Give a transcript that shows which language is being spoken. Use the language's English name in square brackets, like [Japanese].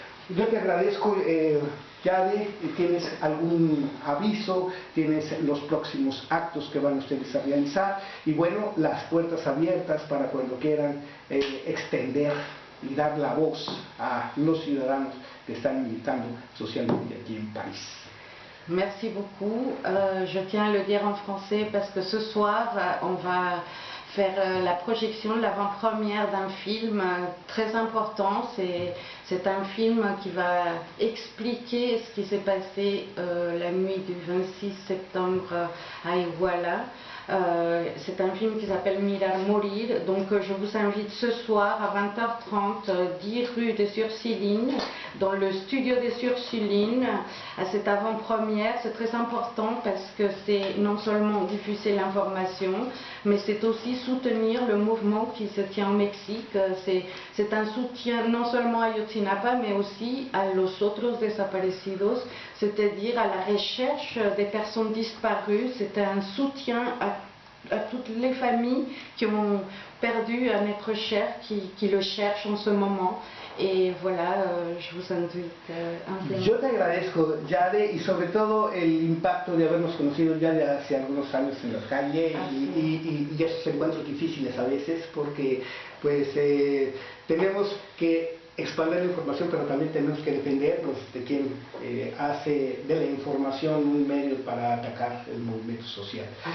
[Spanish] Yo te agradezco, Yade. ¿Tienes algún aviso? ¿Tienes los próximos actos que van ustedes a realizar? Y bueno, las puertas abiertas para cuando quieran extender y dar la voz a los ciudadanos que están militando socialmente aquí en París. [French] Merci beaucoup. Je tiens à le dire en français parce que ce soir, on va faire la projection, l'avant-première d'un film très important. C'est un film qui va expliquer ce qui s'est passé la nuit du 26 septembre à Iguala. C'est un film qui s'appelle Mirar Mourir. Donc je vous invite ce soir à 20h30, 10 rue des Ursulines, dans le studio des Ursulines, à cette avant-première. C'est très important parce que c'est non seulement diffuser l'information, mais c'est aussi soutenir le mouvement qui se tient au Mexique. C'est un soutien non seulement à Ayotzinapa, mais aussi à [Spanish] los otros desaparecidos, [French] c'est-à-dire à la recherche des personnes disparues. C'est un soutien à toutes les familles qui ont perdu un être cher, qui le cherchent en ce moment. Y voilà, je vous invite ampliamente. [Spanish] Yo te agradezco, Yade, y sobre todo el impacto de habernos conocido ya de hace algunos años en la calle y esos encuentros difíciles a veces, porque pues tenemos que expandir la información, pero también tenemos que defendernos de quien hace de la información un medio para atacar el movimiento social.